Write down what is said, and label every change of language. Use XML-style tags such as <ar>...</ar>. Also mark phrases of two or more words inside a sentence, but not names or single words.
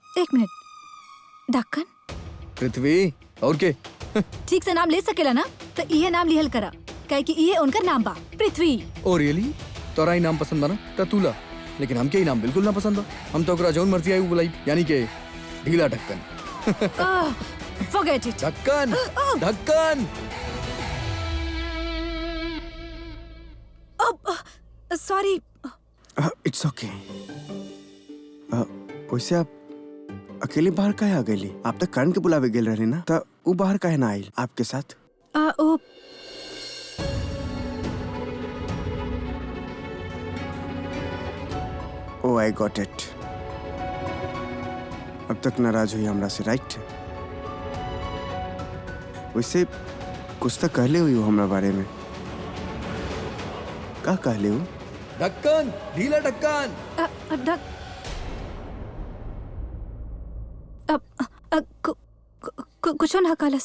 <bho>एक मिनट, ढक्कन? पृथ्वी और के? ठीक से नाम ले सकेला ना? तो ये नाम लिहल करा, काहे कि ये उनका नाम बा, पृथ्वी।</bho> <en>Oh really?</en> <bho>तोरा ही नाम पसंद बना त तूला, लेकिन हमके ही नाम बिल्कुल ना पसंद बा। हम तो ओकरा जौन मर्जी आई वो बुलाई, यानी के ढीला ढक्कन।</bho> <en>Forget it.</en> <bho>ढक्कन, ढक्कन। सॉरी।</bho> <en>It's okay.</en> <bho>वैसे आप अकेले बाहर काहे आ गईली? आप तक करण के बुलावे गेल रहे ना, त वो बाहर काहे ना आइल आपके साथ?</bho> <en>Oh I got it.</en> <bho>अब तक नाराज हुई हमरा से, राइट? वैसे कुछ तो कहले हुई हो हमरा बारे में। का कहले हो? ढक्कन, ढीला ढक्कन। कुछो ना कालस।</bho>